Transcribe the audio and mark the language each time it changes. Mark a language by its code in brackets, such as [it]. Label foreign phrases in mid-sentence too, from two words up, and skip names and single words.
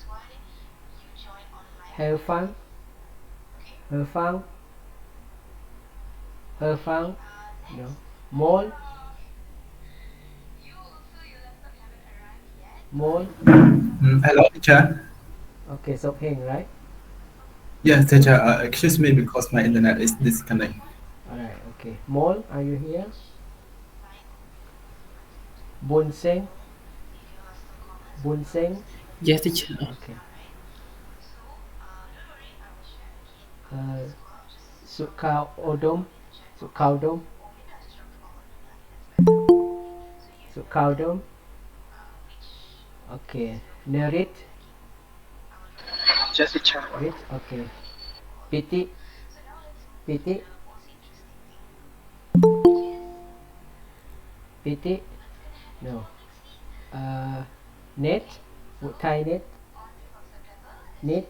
[en] Heo Fang. Heo Fang. Heo Fang. No. Mol. Mol. Hello, teacher. Okay, Sok Heng, right? Yes, teacher. Excuse me because my internet is disconnected. Alright, okay. Mol, are you here? Bun Seng. Bun Seng. Yes, teacher. Okay. Sukau Odom. Sukau Dom. Kaudom. Okay. Nerit. Yes, teacher. Wait. Okay. Piti. Piti. Piti. No. Net. Thai net. Net.